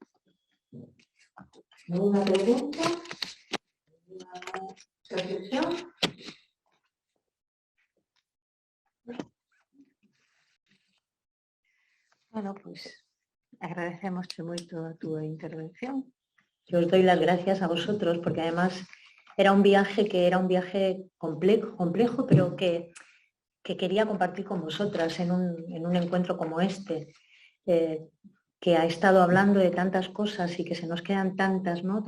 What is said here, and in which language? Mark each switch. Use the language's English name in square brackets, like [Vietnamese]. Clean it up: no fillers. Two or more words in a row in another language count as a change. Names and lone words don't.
[Spanish] Alguna pregunta? Alguna reflexión? [Galician] Bueno, pois agradecemosche moito a túa intervención. [Spanish] Yo os doy las gracias a vosotros porque además era un viaje complejo pero que quería compartir con vosotras en un encuentro como este, que ha estado hablando de tantas cosas y que se nos quedan tantas, ¿no?